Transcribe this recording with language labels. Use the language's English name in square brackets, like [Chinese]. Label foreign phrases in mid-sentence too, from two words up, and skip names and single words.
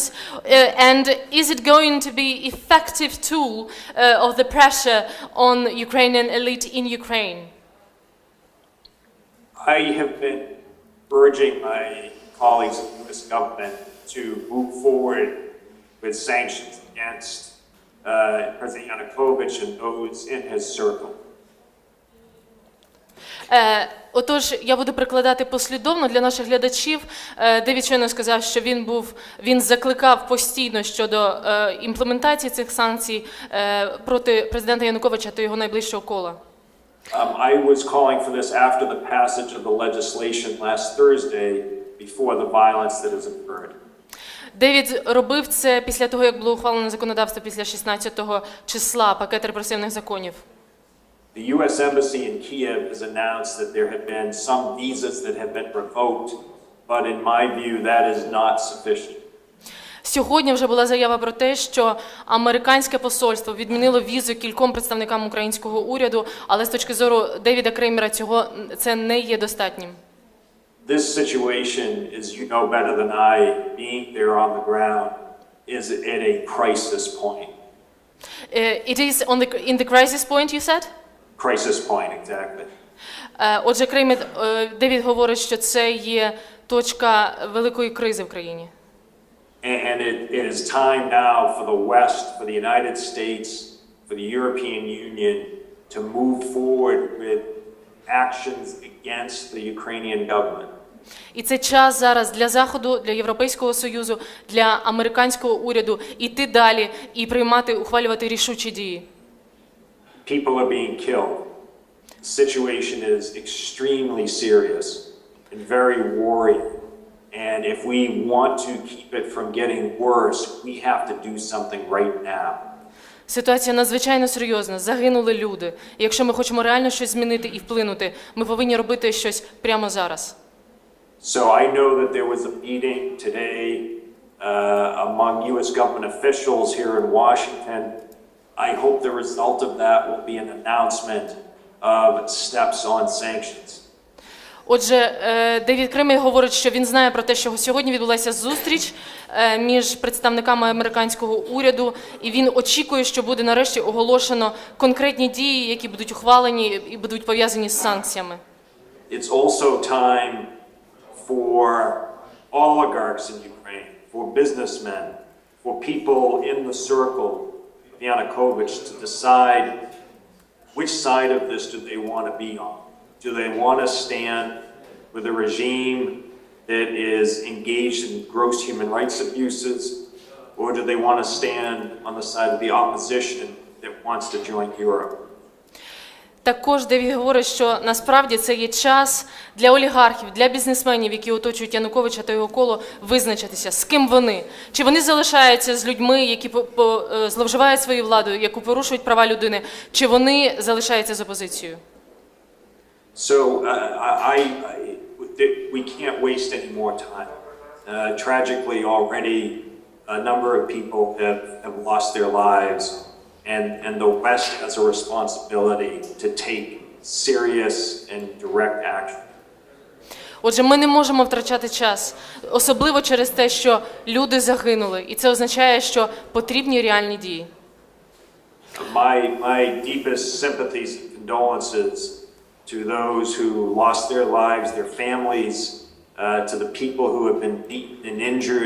[English] And is it going to be an effective tool of the pressure on Ukrainian elite in Ukraine? I have been urging my colleagues in the U.S. government to move forward with sanctions against President Yanukovych and those in his circle. [Ukrainian] Отож, я буду прикладати послідовно для наших глядачів. Девід щойно сказав, що він закликав постійно щодо імплементації цих санкцій проти президента Януковича та його найближчого кола. [English] I was calling for this after the passage of the legislation last Thursday before the violence that has occurred. [Ukrainian] Девід робив це після того, як було ухвалено законодавство після 16-го числа, пакет репресивних законів. [English] The U.S. Embassy in Kiev has announced that there have been some visas that have been revoked, but in my view that is not sufficient. [Ukrainian] Сьогодні вже була заява про те, що американське посольство відмінило візу кільком представникам українського уряду, але з точки зору Девіда Кремера це не є достатнім. [English] This situation, as you know better than I, being there on the ground, is at a crisis point. It is in the crisis point, you said? Crisis point, exactly. [Ukrainian] Отже, Девід говорить, що це є точка великої кризи в країні. [English] And it is time now for the West, for the United States, for the European Union to move forward with actions against the Ukrainian government. [Ukrainian] І це час зараз для Заходу, для Європейського Союзу, для американського уряду іти далі і ухвалювати рішучі дії. [English] People are being killed. The situation is extremely serious and very worrying. And if we want to keep it from getting worse, we have to do something right now. [Ukrainian] Ситуація надзвичайно серйозна. Загинули люди. І якщо ми хочемо реально щось змінити і вплинути, ми повинні робити щось прямо зараз. [English] So I know that there was a meeting today among U.S. government officials here in Washington. I hope the result of that will be an announcement of steps on sanctions. [Ukrainian] Отже, Девід Кремер говорить, що він знає про те, що сьогодні відбулася зустріч між представниками американського уряду, і він очікує, що буде нарешті оголошено конкретні дії, які будуть ухвалені і будуть пов'язані з санкціями. [English] It's also time for oligarchs in Ukraine, for businessmen, for people in the circle of Yanukovych to decide which side of this do they want to be on. Do they want to stand with a regime that is engaged in gross human rights abuses, or do they want to stand on the side of the opposition that wants to join Europe? [Ukrainian] Також Девід говорить, що насправді це є час для олігархів, для бізнесменів, які оточують Януковича та його коло, визначитися, з ким вони. Чи вони залишаються з людьми, які зловживають своєю владою, які порушують права людини, чи вони залишаються з опозицією. [English] So we can't waste any more time. Tragically, already a number of people have lost their lives, and the West has a responsibility to take serious and direct action. [Ukrainian] Отже, ми не можемо втрачати час, особливо через те, що люди загинули, і це означає, що потрібні реальні дії. [English] My deepest sympathies and condolences to those who lost their lives, their families, to the people who have been beaten and injured.